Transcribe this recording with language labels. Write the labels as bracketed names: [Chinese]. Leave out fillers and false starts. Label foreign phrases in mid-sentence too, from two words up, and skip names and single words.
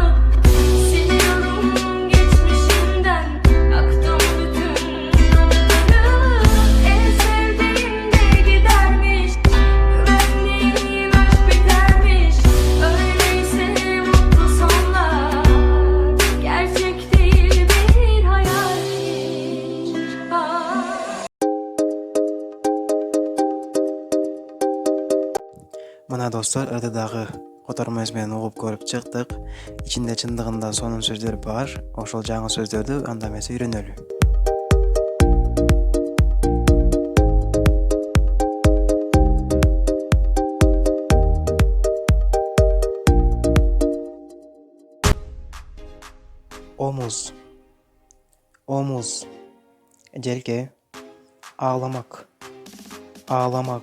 [Turkish] Siliyorum geçmişimden, yaktım bütün anıları. En sevdiğim de gidermiş, güvendiğim aşk bitermiş. Öyleyse mutlu sonlar, gerçek değil bir hayalmiş. [Kyrgyz] Мына достор, ырдыдагы котормосу менен угуп көрүп чыктык. Ичинде чындыгында сонун сөздөр бар. Ошол жаңы сөздөрдү анда эмесе үйрөнөлү. [Turkish] Omuz, omuz, желке, ağlamak, ağlamak,